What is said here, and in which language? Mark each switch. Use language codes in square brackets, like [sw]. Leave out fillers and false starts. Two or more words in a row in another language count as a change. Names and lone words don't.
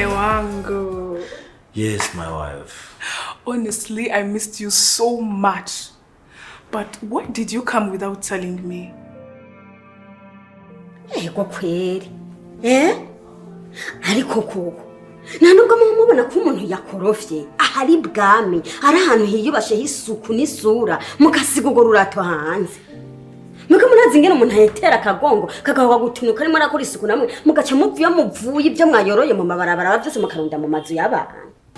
[sw] wangu. [en] Yes, my wife. Honestly, I missed you so much. But why did you come without telling me? [rn] Ego kweli. Ariko koko. Nanubwo mumubona ko umuntu yakorofye ahari bwami ari ahantu hiyubashe hisuku n'isura mukasigogo rurato hanze. Muko munazi ngene umuntu ayetera akagongo kagahoga gutunuka arimo arakora isuku namwe mugaca muvyo muvuye ibyo mwayoroye mu mabarabara byose mukarunda mu mazu y'abantu.